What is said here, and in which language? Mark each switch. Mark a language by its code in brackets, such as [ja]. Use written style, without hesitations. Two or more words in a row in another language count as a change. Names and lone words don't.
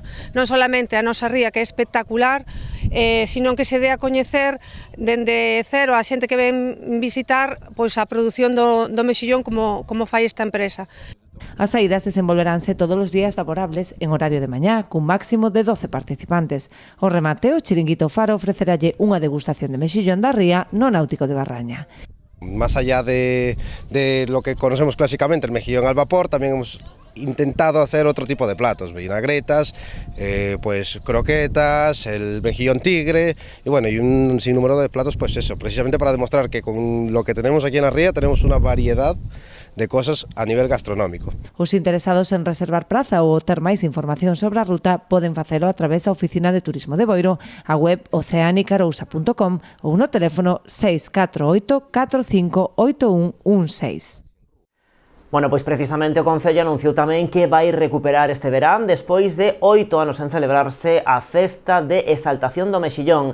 [gl] Non solamente a nosa ría, que é espectacular, sino que se dé a coñecer dende cero a xente que ven visitar pois a produción do mexillón como fai esta empresa. As saídas desenvolveranse todos os días laborables en horario de mañá, cun máximo de 12 participantes. O remate, o Chiringuito Faro ofreceralle unha degustación de mexillón da ría no Náutico de Barraña. [es] Más allá de lo que conocemos clásicamente, el mejillón al vapor, también hemos intentado hacer otro tipo de platos, vinagretas, pues croquetas, el mejillón tigre y bueno, y un sinnúmero de platos, pues eso, precisamente para demostrar que con lo que tenemos aquí en la ría tenemos una variedad de cosas a nivel gastronómico. [gl] Os interesados en reservar praza ou ter máis información sobre a ruta poden facelo a través da Oficina de Turismo de Boiro, a web oceanicarousa.com ou no teléfono 648 45 8116. Bueno, pois precisamente o Concello anunciou tamén que vai recuperar este verán despois de 8 anos en celebrarse a festa de exaltación do mexillón.